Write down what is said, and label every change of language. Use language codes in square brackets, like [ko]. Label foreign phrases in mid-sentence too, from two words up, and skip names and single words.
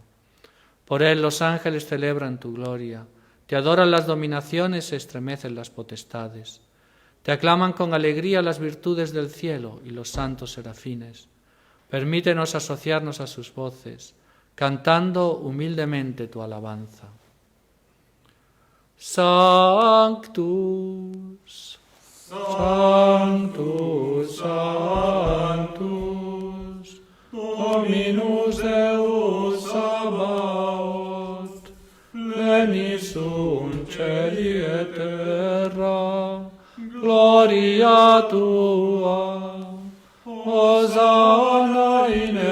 [es] Por Él los ángeles celebran tu gloria, te adoran las dominaciones, se estremecen las potestades. Te aclaman con alegría las virtudes del cielo y los santos serafines. Permítenos asociarnos a sus voces, cantando humildemente tu alabanza. [la] Sanctus, Sanctus, Sanctus, Dominus Deus Sabaoth, plenis sunt celi et terra, gloria tua, Hosanna in